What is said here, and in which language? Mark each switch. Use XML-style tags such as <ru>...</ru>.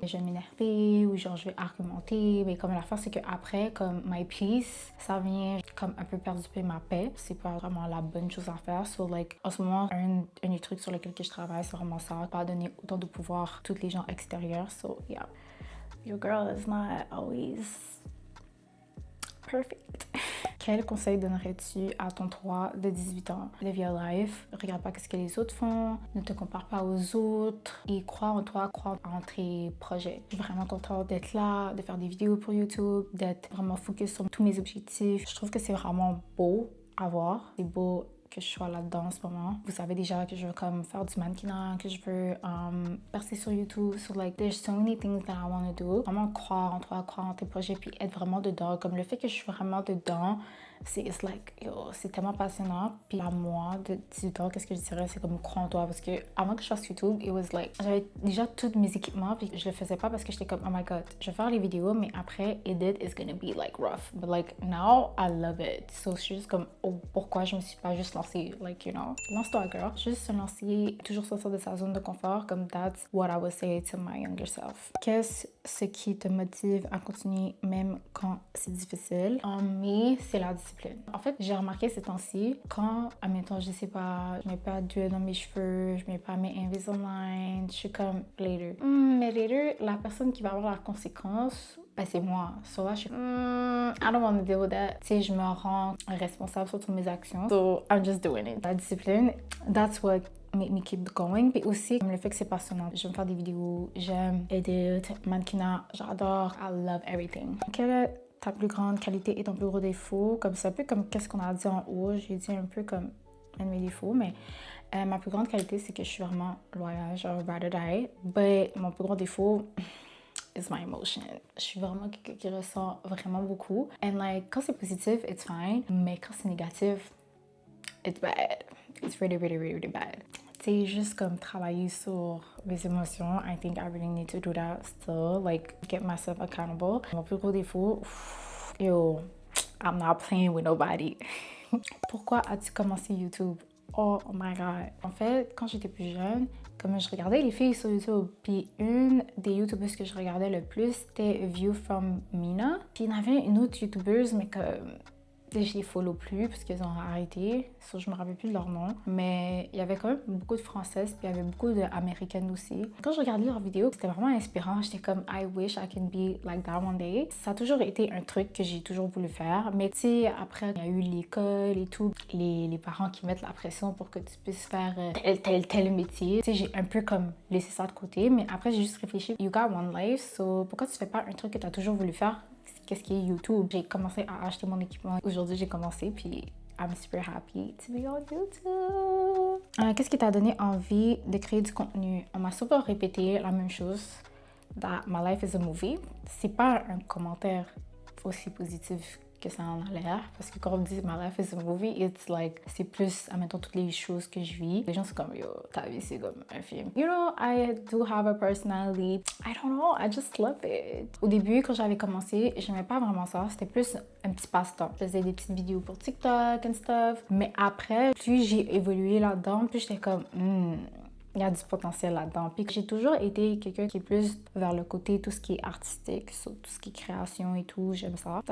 <fr>Je vais m'énerver ou genre je vais argumenter, mais comme l'affaire c'est qu'après, comme</fr> <en>my peace,</en> <fr>ça vient comme un peu perturber ma paix. C'est pas vraiment la bonne chose à faire.</fr> <en>So like,</en> <fr>en ce moment, un des trucs sur lesquels je travaille, c'est vraiment ça. Pas donner autant de pouvoir à tous les gens extérieurs.</fr> <en>So yeah, your girl is not always perfect.</en> <fr>Quel conseil donnerais-tu à ton toi de 18 ans?</fr> <en>Live your life.</en> <fr>Regarde pas ce que les autres font. Ne te compare pas aux autres. Et crois en toi, crois en tes projets. Je suis vraiment contente d'être là, de faire des vidéos pour YouTube, d'être vraiment focus sur tous mes objectifs. Je trouve que c'est vraiment beau à voir. C'est beau que je sois là-dedans en ce moment. Vous savez déjà que je veux comme faire du mannequinat, que je veux percer sur YouTube.</fr> <en>So like, there's so many things that I want to do.</en> <fr>Vraiment croire en toi, croire en tes projets, puis être vraiment dedans. Comme le fait que je suis vraiment dedans, c'est like, yo, c'est tellement passionnant. Puis à moi, de 18 ans, qu'est-ce que je dirais? C'est comme croire en toi. Parce que avant que je fasse YouTube,</fr> <en>it was like,</en> <fr>j'avais déjà tous mes équipements, puis je le faisais pas parce que j'étais comme,</fr> <en>oh my god,</en> <fr>je vais faire les vidéos, mais après,</fr> <en>edit is gonna be like rough. But like, now, I love it. So,</en> <fr>je suis juste comme, oh, pourquoi je me suis pas juste lancée?</fr> <en>Like, you know,</en> <fr>lance-toi, girl. Juste se lancer, toujours sortir de sa zone de confort, comme</fr> <en>that's what I would say to my younger self.</en> <fr>Qu'est-ce qui te motive à continuer même quand c'est difficile? En mai, c'est la discipline. En fait, j'ai remarqué ces temps-ci, quand, admettons, je sais pas, je mets pas d'huile dans mes cheveux, je mets pas mes Invisalign, je suis comme later. Mais later, la personne qui va avoir la conséquence, ben c'est moi.</fr> <en>So</en> <fr>là, je suis</fr> <en>I don't want to deal with that.</en> <fr>Tu sais, je me rends responsable sur toutes mes actions.</fr> <en>So I'm just doing it. La discipline, that's what make me keep going.</en> <fr>Puis aussi, comme le fait que c'est passionnant. J'aime faire des vidéos, j'aime edit, mannequinat, j'adore.</fr> <en>I love everything.</en> <fr>Quelle est ta plus grande qualité et ton plus gros défaut? Comme c'est un peu comme qu'est-ce qu'on a dit en haut. J'ai dit un peu comme un de mes défauts, mais ma plus grande qualité, c'est que je suis vraiment loyale, genre</fr> <en>ride or die.</en> <fr>But mon plus gros défaut</fr> <en>is my emotion.</en> <fr>Je suis vraiment quelqu'un qui ressent vraiment beaucoup.</fr> <en>And like,</en> <fr>quand c'est positif,</fr> <en>it's fine.</en> <fr>Mais quand c'est négatif,</fr> <en>it's bad. It's really bad.</en> <fr>Tu sais, juste comme travailler sur mes émotions.</fr> <en>I think I really need to do that still. Like, get myself accountable.</en> <fr>Mon plus gros défaut,</fr> <en>yo, I'm not playing with nobody.</en> <fr>Pourquoi as-tu commencé YouTube? Oh my god. En fait, quand j'étais plus jeune, comme je regardais les filles sur YouTube, puis une des YouTubeuses que je regardais le plus, c'était View from Mina. Puis il y en avait une autre YouTubeuse, mais comme, Je les follow plus parce qu'ils ont arrêté. Je me rappelle plus de leur nom. Mais il y avait quand même beaucoup de Françaises, puis il y avait beaucoup d'Américaines aussi. Quand je regardais leurs vidéos, c'était vraiment inspirant. J'étais comme,</fr> <en>I wish I can be like that one day.</en> <fr>Ça a toujours été un truc que j'ai toujours voulu faire. Mais tu sais, après, il y a eu l'école et tout. Les parents qui mettent la pression pour que tu puisses faire tel métier. Tu sais, j'ai un peu comme laissé ça de côté. Mais après, j'ai juste réfléchi.</fr> <en>You got one life, so</en> <fr>pourquoi tu fais pas un truc que tu as toujours voulu faire? Qu'est-ce qui est YouTube? J'ai commencé à acheter mon équipement. Aujourd'hui, j'ai commencé, puis</fr> <en>I'm super happy to be on YouTube.</en> <fr>Qu'est-ce qui t'a donné envie de créer du contenu? On m'a souvent répété la même chose.</fr> <en>That my life is a movie.</en> <fr>C'est pas un commentaire aussi positif que ça en a l'air, parce que quand on dit</fr> <en>my life is a movie, it's like,</en> <fr>c'est plus, admettons, toutes les choses que je vis. Les gens sont comme, yo, ta vie c'est comme un film.</fr> <en>You know, I do have a personality. I don't know, I just love it.</en> <fr>Au début, quand j'avais commencé, j'aimais pas vraiment ça. C'était plus un petit passe-temps. Je faisais des petites vidéos pour TikTok</fr> <en>and stuff.</en> <fr>Mais après, plus j'ai évolué là-dedans, plus j'étais comme, il y a du potentiel là-dedans. Puis j'ai toujours été quelqu'un qui est plus vers le côté tout ce qui est artistique, tout ce qui est création et tout, j'aime ça.</fr>